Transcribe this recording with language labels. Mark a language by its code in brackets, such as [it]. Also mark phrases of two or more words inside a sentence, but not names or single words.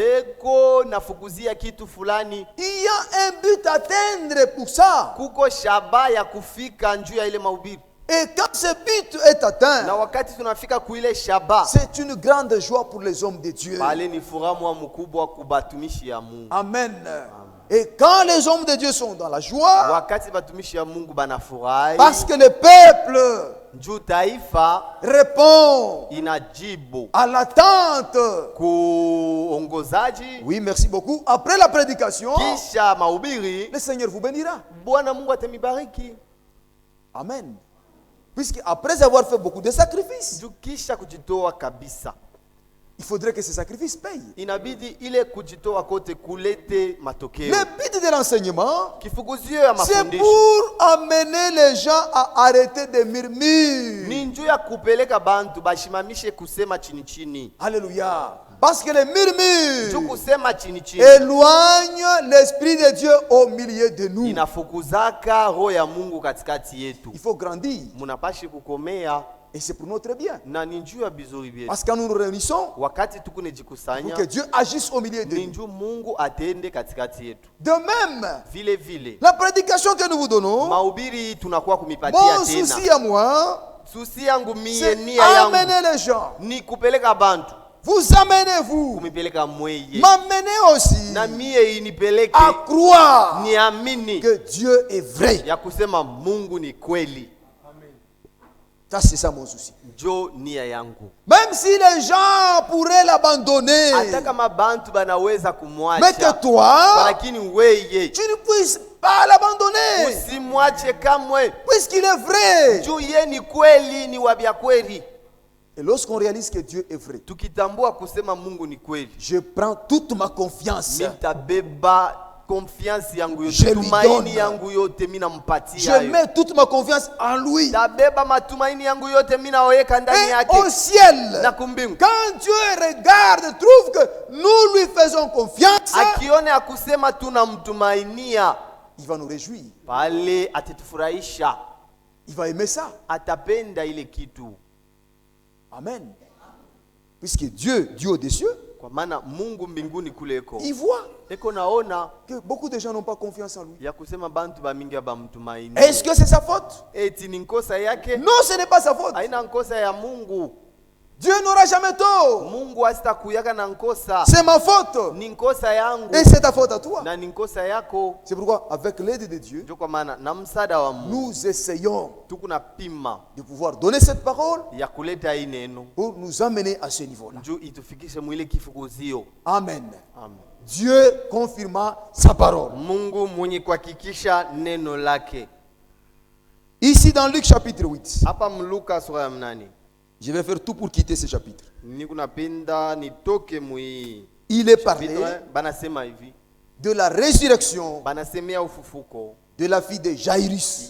[fr] Il y a un but à atteindre pour ça. Et quand ce but est atteint, c'est une grande joie pour les hommes de Dieu. Amen. Et quand les hommes de Dieu sont dans la joie, [sw] wakati batumishi ya Mungu banafurahi, [fr] parce que le peuple [sw] njoo taifa [fr] répond [sw] inajibu [fr] à l'attente. [sw] Kuongozaji. [fr] Oui, merci beaucoup. Après la prédication, [sw] kisha mahubiri, [fr] le Seigneur vous bénira. [sw] Bwana Mungu atamibariki. [fr] Amen. Puisque après avoir fait beaucoup de sacrifices, [sw] njoo kisha kujitoa kabisa, [fr] il faudrait que ces sacrifices payent. [sw] Inabidi ile kujitoa kote kulete matokeo. [fr] Le but de l'enseignement, [sw] kifukuzio ya [fr] c'est [sw] mafundisho, [fr] pour amener les gens à arrêter de murmurer. [sw] ni njoo ya kupeleka bantu bashimamishe kusema chini chini. [fr] Alléluia. Parce que les [sw] Njoo [fr] murmures [sw] kusema chini chini [fr] éloignent l'esprit de Dieu au milieu de nous. [sw] inafukuzaka roho ya Mungu katikati yetu. [fr] Il faut grandir. [sw] Munapashi kukomea, [fr] Et c'est pour notre bien. [sw] na ni njoo ya bizuri bietu. [fr] Parce que quand nous nous réunissons, [sw] Wakati [fr] pour [sw] tukunejikusanya, [fr] que Dieu agisse au milieu de [sw] ni [fr] nous. [sw] njoo Mungu atende katikati yetu. [fr] De même, [sw] Vile vile [fr] la prédication que nous vous donnons, [sw] mahubiri tunakuwa kumipatia [fr] mon [sw] tena. [fr] souci à moi, [sw] Susi yangu mie, [fr] c'est [sw] nia yangu [fr] amener les gens. [sw] ni kupeleka bantu, [fr] Vous amenez vous, [sw] kumipeleka mweye, [fr] m'amenez aussi [sw] na mie inipeleke [fr] à croire [sw] niamini [fr] que Dieu est vrai. [sw] ya kusema Mungu ni kweli. [fr] Ça, c'est ça mon souci. [sw] Njo nia yangu. [fr] Même si les gens pourraient l'abandonner, [sw] Hata kama bantu banaweza [fr] mais [sw] kumwacha, [fr] que toi, [sw] lakini weye [fr] tu ne puisses pas l'abandonner, [sw] usimwache kamwe. [fr] puisqu'il est vrai. [sw] Juu ye ni kweli, ni wabia kweli. [fr] Et lorsqu'on réalise que Dieu est vrai, [sw] Tukitambua kusema Mungu ni kweli, [fr] je prends toute ma confiance. [sw] nitabeba confiance yangu [fr] Je [sw] yote, [fr] lui [sw] tumaini [fr] donne. [sw] yangu yote mina mpatia [fr] Je [sw] yo. [fr] mets toute ma confiance en lui. [sw] Tabeba matumaini yangu yote mina weka ndani [fr] Et [sw] yake [fr] au ciel, [sw] na kumbingu. [fr] quand Dieu regarde, trouve que nous lui faisons confiance, [sw] Akione akusema tunamtumainia, [fr] il va nous réjouir. [sw] pale atatufurahisha, [fr] Il va aimer ça. [sw] atapenda ile kitu. [fr] Amen. Puisque Dieu au des cieux, [sw] Kwa maana Mungu mbinguni kule eko, [fr] il voit [sw] eko naona [fr] que beaucoup de gens n'ont pas confiance en lui. [sw] ya kusema bantu bamingi bamtumaini. [fr] Est-ce que c'est sa faute? [sw] Eti ni nkosa yake? [fr] Non, ce n'est pas sa faute. [sw] Haina nkosa ya Mungu. [fr] Dieu n'aura jamais tort. [sw] Mungu asitakuyaka na nkosa. [fr] C'est ma faute. [sw] Ni nkosa yangu [fr] Et c'est ta faute à toi. [sw] na ni nkosa yako. [fr] C'est pourquoi, avec l'aide de Dieu, [sw] Ndio kwa maana na msaada wa Mungu [fr] nous essayons [sw] tukuna pima [fr] de pouvoir donner cette parole [sw] ya kuleta hii neno [fr] pour nous amener à ce niveau-là. [sw] njoo itufikishe mwile kifukuzio. [fr] Amen. Amen. Dieu confirma sa parole. [sw] Mungu mwenye kuhakikisha neno lake. [fr] Ici dans Luc chapitre 8, [sw] Hapa Mluka sura ya 8. [fr] je vais faire tout pour quitter ce chapitre. [sw] Niko napenda nitoke mwi. [fr] Il est parlé [sw] Banasema hivi. [fr] de la résurrection [sw] Banasemea ufufuko [fr] de la fille de Jairus.